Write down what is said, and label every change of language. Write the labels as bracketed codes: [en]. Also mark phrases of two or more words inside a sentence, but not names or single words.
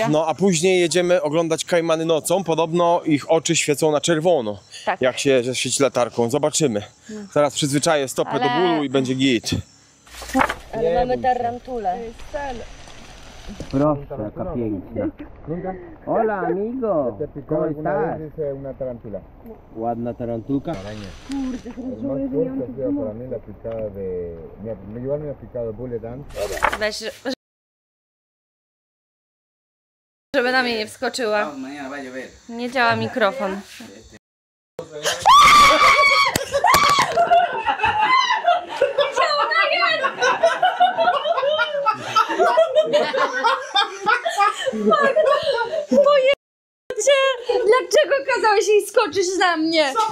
[pl] no, a później jedziemy oglądać kajmany nocą. Podobno ich oczy świecą na czerwono, Tak. jak się świeci latarką. Zobaczymy. Zaraz przyzwyczaję stopę Ale- do bólu i będzie git. Ale mamy tarantulę. Proszę, jaka piękna. [es] Hola, amigo. ¿Cómo estás? Una tarántula. [pl] Ładna tarantulka. [es] Más fuerte ha sido para mí la picada de... Igual me ha picado [en] bullet ant. [pl] Weź, żeby na mnie nie wskoczyła. [es] Mañana va a llover. [pl] Nie działa mikrofon. Moje cię! Dlaczego kazałeś jej skoczyć na mnie?